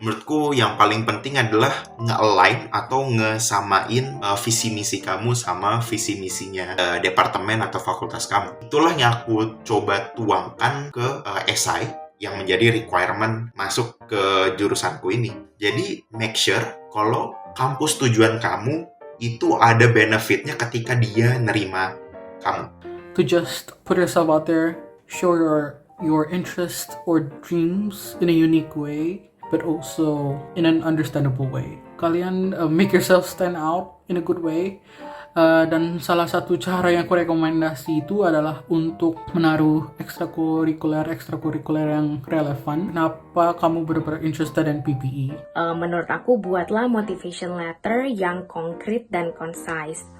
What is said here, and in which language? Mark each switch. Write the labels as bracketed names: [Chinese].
[Indonesian] Menurutku yang paling penting adalah nge-align atau ngesamain visi misi kamu sama visi misinya departemen atau fakultas kamu. Itulah yang aku coba tuangkan ke esai yang menjadi requirement masuk ke jurusanku ini. Jadi make sure kalau kampus tujuan kamu itu ada benefitnya ketika dia nerima kamu. [English] To just put yourself out there, show your interests or dreams in a unique way, but also in an understandable way. Kalian make yourself stand out in a good way. [Indonesian] Dan salah satu cara yang aku rekomendasi itu adalah untuk menaruh ekstrakurikuler yang relevan. Kenapa kamu benar-benar [English] interested in PPE? [Indonesian] Menurut aku, buatlah motivation letter yang konkret dan concise.